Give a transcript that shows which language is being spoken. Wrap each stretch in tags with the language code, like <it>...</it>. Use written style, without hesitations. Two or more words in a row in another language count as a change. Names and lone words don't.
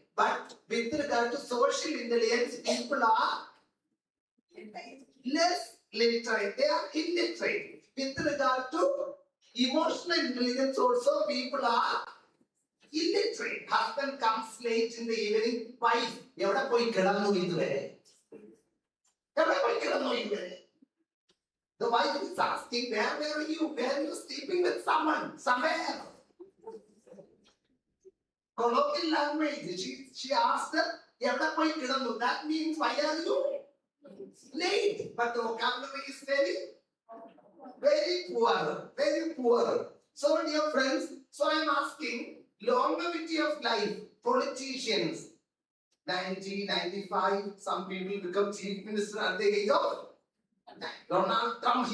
<en>But with regard to social intelligence, people are less literate. They are illiterate. With regard to emotional intelligence also, people are illiterate. Husband comes late in the evening. Wife,</en> <ml>എവട പോയി കിടന്നു ഇതുവരെ? എവട പോയി കിടന്നു ഇതുവരെ?</ml> <en>The wife is asking, where were you? Where are you sleeping with someone? Somewhere. Colloquial language. She asked her,</en> <ml>എവട പോയി കിടന്നു?</ml> <en>That means, why are you late? But the vocabulary is very poor. Very poor. So, dear friends, so I am asking, longevity of life, politicians, 90, 95, some people become chief minister at the age of Donald Trump.</en>